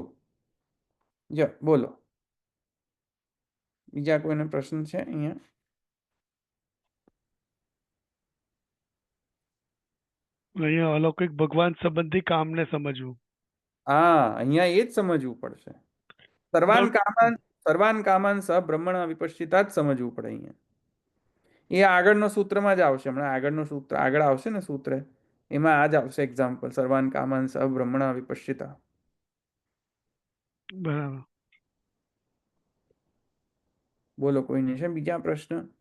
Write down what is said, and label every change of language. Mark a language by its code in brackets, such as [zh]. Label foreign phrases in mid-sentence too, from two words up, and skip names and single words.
[gu] જો બોલો, બીજા કોઈને પ્રશ્ન છે અહીંયા? અહીંયા અલૌકિક ભગવાન સંબંધી કામને સમજવું. હા, અહીંયા એ જ સમજવું પડશે. સર્વાન Doubt. [sa] કામાન સર્વાન કામાન સ બ્રહ્મણ વિપશ્ચિતા [gu] જ સમજવું પડે અહીંયા. એ આગળનો સૂત્રમાં જ આવશે. હમણાં આગળનું સૂત્ર આગળ આવશે ને સૂત્ર, એમાં આ જ આવશે એક્ઝામ્પલ. [sa] સર્વાન કામાન સ બ્રહ્મણ વિપશ્ચિતા. [gu] બરાબર. બોલો, કોઈને છે બીજા પ્રશ્ન?